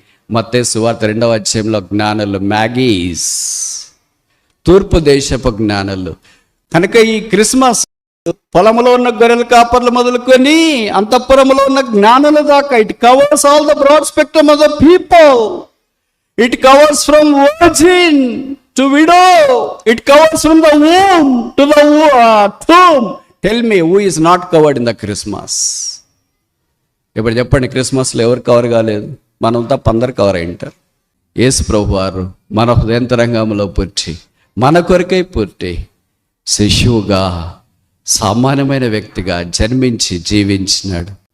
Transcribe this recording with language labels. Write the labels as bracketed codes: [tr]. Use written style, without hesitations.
[te] మత్తయి సువార్త 2వ అధ్యాయంలో జ్ఞానులు, మ్యాగీస్, తూర్పు దేశపు జ్ఞానులు. కనుక ఈ క్రిస్మస్ పొలంలో ఉన్న గొర్రెల కాపర్లు మొదలుకొని అంతఃపురంలో ఉన్న జ్ఞానుల దాకా, [en] It covers all the broad spectrum of the people. It covers from virgin to widow. It covers from the womb to the tomb. Tell me, who is not covered in the Christmas? [te] ఇప్పుడు చెప్పండి, క్రిస్మస్లో ఎవరు cover కాలేదు? మనంతా అందరు cover అయింటారు. యేసు ప్రభు వారు మన హృదయంతరంగంలో పుట్టి, మన కొరకై పుట్టి, శిశువుగా, సామాన్యమైన వ్యక్తిగా జన్మించి జీవించినాడు.